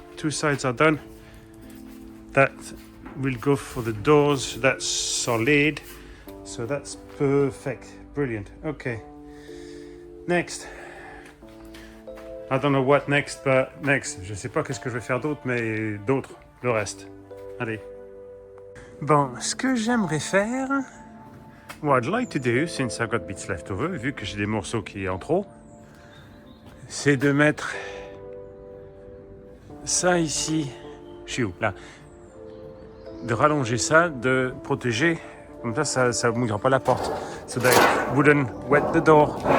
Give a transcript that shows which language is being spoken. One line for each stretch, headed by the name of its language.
English: Two sides are done. That will go for the doors. That's solid. So that's perfect. Brilliant. Okay. Next. I don't know what next, but next.
French: Je sais pas qu'est-ce que je vais faire d'autre, mais d'autres, le reste. Allez. Bon, ce que j'aimerais faire,
English: what I'd like to do, since I've got bits left over,
French: vu que j'ai des morceaux qui en trop, c'est de mettre ça ici, je suis où, là, de rallonger ça, de protéger, comme ça ne mouillera pas la porte,
English: so that it wouldn't wet the door.